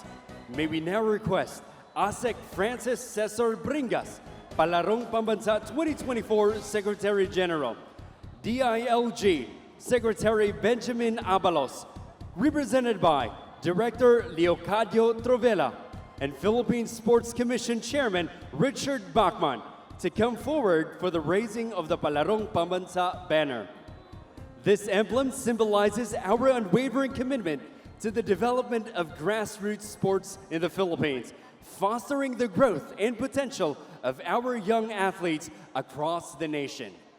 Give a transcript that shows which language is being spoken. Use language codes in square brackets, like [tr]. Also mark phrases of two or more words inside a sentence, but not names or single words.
[en] May we now request ASEC Francis Cesar Bringas, Palarong Pambansa 2024 Secretary General, DILG Secretary Benjamin Abalos, represented by Director Leocadio Trovela and Philippine Sports Commission Chairman Richard Bachman, to come forward for the raising of the Palarong Pambansa banner. This emblem symbolizes our unwavering commitment to the development of grassroots sports in the Philippines, fostering the growth and potential of our young athletes across the nation.